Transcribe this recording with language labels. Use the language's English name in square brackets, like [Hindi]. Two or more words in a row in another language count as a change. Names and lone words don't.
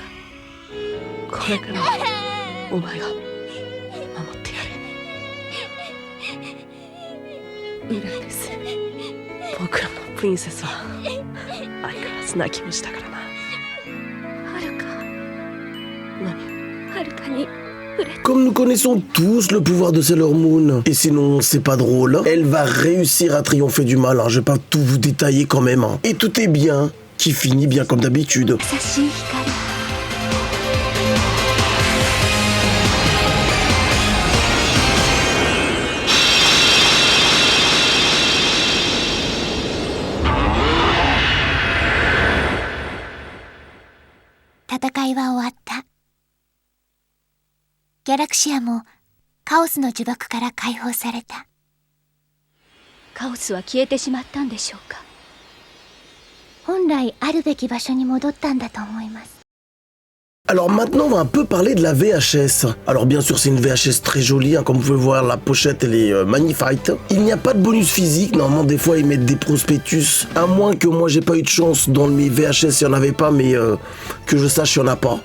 [Japanese] これからはお前が守ってやる。ミライです。僕らのプリンセスは相変わらず泣き虫だからな。はるか。何？はるかに [French] Comme nous connaissons tous le pouvoir de Sailor Moon, et sinon c'est pas drôle, elle va réussir à triompher du mal, hein. Je vais pas tout vous détailler quand même, hein. Et tout est bien, qui finit bien comme d'habitude. [Japanese] 優しい光。戦いは終わった。ギャラクシアもカオスの呪縛から解放された。カオスは消えてしまったんでしょうか。本来あるべき場所に戻ったんだと思います。 [French] Alors maintenant on va un peu parler de la VHS. Alors bien sûr c'est une VHS très jolie, hein, comme vous pouvez voir la pochette elle est magnifique. Il n'y a pas de bonus physique, normalement des fois ils mettent des prospectus. À moins que moi j'ai pas eu de chance dans mes VHS, il n'y en avait pas, mais que je sache il n'y en a pas.